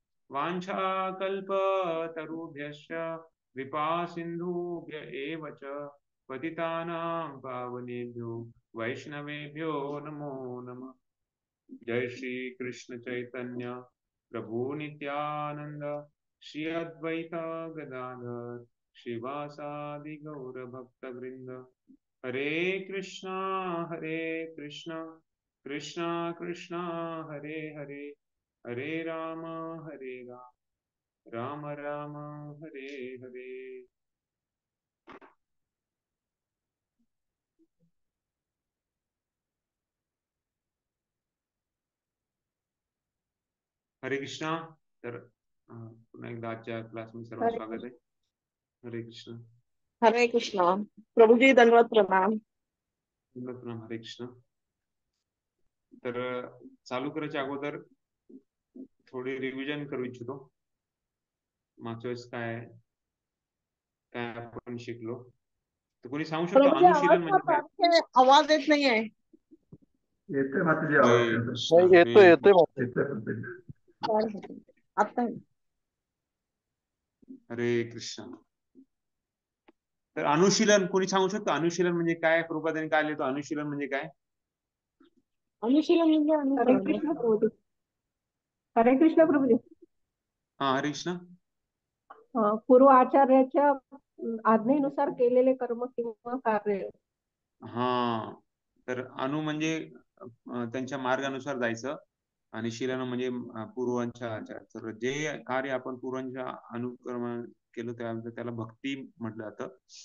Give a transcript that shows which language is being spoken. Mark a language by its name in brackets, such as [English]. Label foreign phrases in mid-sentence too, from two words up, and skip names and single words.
[Sanskrit] वाञ्छाकल्पतरुभ्यश्च कृपा सिन्धुभ्य एव च पतितानां पावनेभ्यो वैष्णवेभ्यो नमो नमः। जय श्री कृष्ण चैतन्य प्रभु नित्यानंद श्री अद्वैत गदाधर श्रीवासादि गौर भक्त वृंद। हरे कृष्णा कृष्णा कृष्णा हरे हरे हरे राम राम राम हरे हरे। [Marathi] हरे कृष्णा। तर पुन्हा एकदा आजच्या क्लासमध्ये सर्व हरे स्वागत आहे। हरे कृष्ण। हरे कृष्णा प्रभुजी दंडवत प्रणाम। प्रणाम। हरे कृष्ण। तर चालू करायच्या अगोदर थोडी रिव्हिजन करू इच्छितो मागच्या वेळेस काय काय आपण शिकलो। तर कोणी सांगू शकतो प्रभुजी आवाज अनुशीलन म्हणजे काय? आपके आवाज येत नाही आहे। येतोय माताजी हरे आवाज कृष्ण, येतोय हरे येतोय कृष्ण, येतोय आता हरे कृष्ण। तर अनुशीलन कोणी सांगू शकतो अनुशीलन म्हणजे काय? प्रभुपादांनी काय लिहितो अनुशीलन म्हणजे काय? अनुशीलन म्हणजे हरे अनुसरण. कृष्ण प्रभुजी. हरे कृष्ण प्रभुजी. हा हरे कृष्ण। पूर्व आचार्याच्या आज्ञेनुसार केलेले कर्म किंवा कार्य. हा तर अनु म्हणजे त्यांच्या मार्गानुसार जायचं आणि शीलन म्हणजे पूर्वांच्या आचार। तर जे कार्य आपण पूर्वांच्या अनुक्रम केलं त्याला भक्ती म्हटलं जातं।